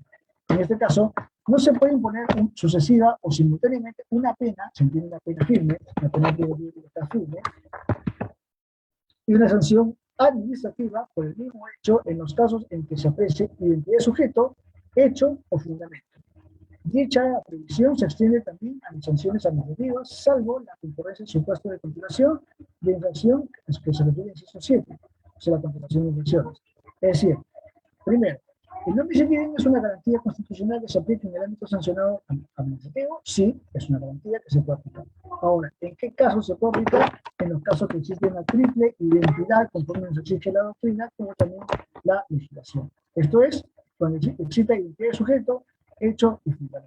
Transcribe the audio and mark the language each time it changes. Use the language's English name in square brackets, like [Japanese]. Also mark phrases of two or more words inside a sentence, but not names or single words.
[Spanish] En este caso, no se puede imponer sucesiva o simultáneamente una pena, se entiende una pena firme, una pena de libertad firme, y una sanción administrativa por el mismo hecho en los casos en que se aprecie identidad de sujeto, hecho o fundamento. Dicha previsión se extiende también a las sanciones administrativas, salvo la concurrencia en supuesto de continuación de infracción que se refiere a inciso 7, o sea, la continuación de infracciones. Es decir, primero, el [Latin] no bis in idem [Spanish] es una garantía constitucional que se aplica en el ámbito sancionado administrativo. Sí, es una garantía que se puede aplicar. Ahora, ¿en qué casos se puede aplicar? En los casos que existe una triple identidad, conforme nos exige la doctrina, como también la legislación. Esto es, cuando existe identidad de sujeto, hecho y fundamento.